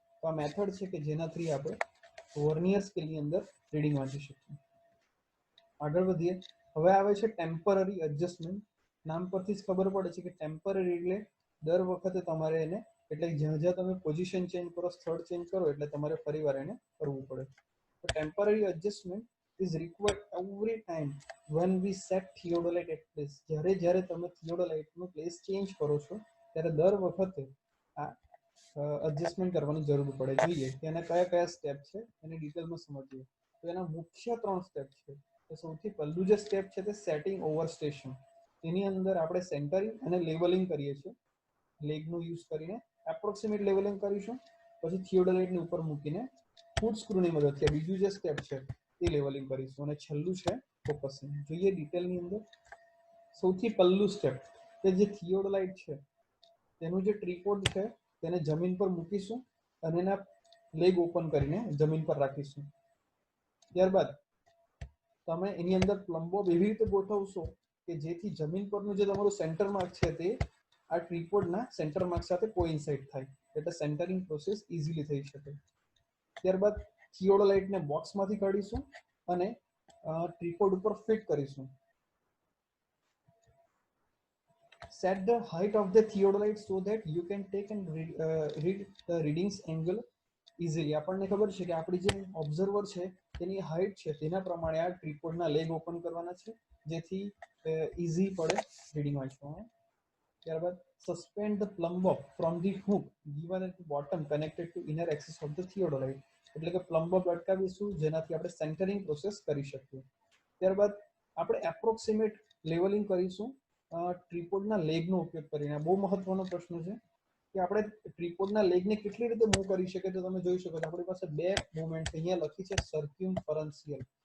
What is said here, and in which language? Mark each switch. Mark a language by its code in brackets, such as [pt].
[gu] તો આ મેથડ છે કે જેનાથી આપણે વર્નિયર સ્કેલની અંદર રીડિંગ વાંચી શકીએ. આગળ વધીએ. હવે આવે છે ટેમ્પરરી એડજસ્ટમેન્ટ. નામ પરથી જ ખબર પડે છે કે ટેમ્પરરી એટલે દર વખતે તમારે એને, એટલે જ્યાં જ્યાં તમે પોઝિશન ચેન્જ કરો, સ્થળ ચેન્જ કરો, એટલે તમારે ફરીવાર એને કરવું પડે. [en] તો temporary adjustment is required every time when we set theodolite at place. [gu] જ્યારે તમે થિયોડોલાઇટનું પ્લેસ ચેન્જ કરો છો ત્યારે દર વખતે આ એડજસ્ટમેન્ટ કરવાની જરૂર પડે. જોઈએ કે એના કયા કયા સ્ટેપ છે એની ડિટેલમાં સમજીએ. તો એના મુખ્ય 3 સ્ટેપ છે. તો સૌથી પહેલું જે સ્ટેપ છે તે સેટિંગ ઓવર સ્ટેશન. એની અંદર આપણે સેન્ટરિંગ અને લેવલિંગ કરીએ છીએ. લેગનો યુઝ કરીને એપ્રોક્સિમેટ લેવલિંગ કરીશું, પછી થિયોડોલાઇટની ઉપર મૂકીને ફૂટ સ્ક્રૂની મદદથી બીજું જે સ્ટેપ છે તે લેવલિંગ કરીશું, અને છેલ્લું છે ફોકસિંગ. જોઈએ ડિટેલની અંદર. સૌથી પહેલું સ્ટેપ કે જે થિયોડોલાઇટ છે તેનું જે ટ્રીપોડ છે તેને જમીન પર મૂકીશું અને એના લેગ ઓપન કરીને જમીન પર રાખીશું. ત્યારબાદ તમે એની અંદર પ્લમ્બો એવી રીતે ગોઠવશો કે જેથી જમીન પરનું જે તમારું સેન્ટર માર્ક છે તે આ ટ્રીપોડના સેન્ટર માર્ક સાથે કોઇન્સાઇડ થાય, એટલે સેન્ટરિંગ પ્રોસેસ ઇઝીલી થઈ શકે. ત્યારબાદ થિયોડોલાઇટને બોક્સમાંથી કાઢીશું અને ટ્રીપોડ ઉપર ફિટ કરીશું. [en] set the height of the theodolite so that you can take and read the readings angle easily. [gu] આપણને ખબર છે કે આપણી જે ઓબ્ઝર્વર છે તેની હાઈટ છે તેના પ્રમાણે આ ટ્રીપોડના લેગ ઓપન કરવાના છે જેથી ઈઝી પડે રીડિંગ વાંચવામાં. ત્યારબાદ [en] Suspend the plumb bob from the hook given at the bottom connected to inner axis of the theodolite. [gu] એટલે કે પ્લમ બોબ લટકાવીશું જેનાથી આપણે સેન્ટરિંગ પ્રોસેસ કરી શકીએ. ત્યારબાદ આપણે એપ્રોક્સિમેટ લેવલિંગ કરીશું ટ્રીપોડના લેગનો ઉપયોગ કરીને. બહુ મહત્વનો પ્રશ્ન છે કે આપણે ટ્રીપોડના લેગને કેટલી રીતે મૂવ કરી શકીએ. તો તમે જોઈ શકો છો આપણી પાસે બે મૂવમેન્ટ અહીંયા લખી છે સર્ક્યુમફરન્શિયલ.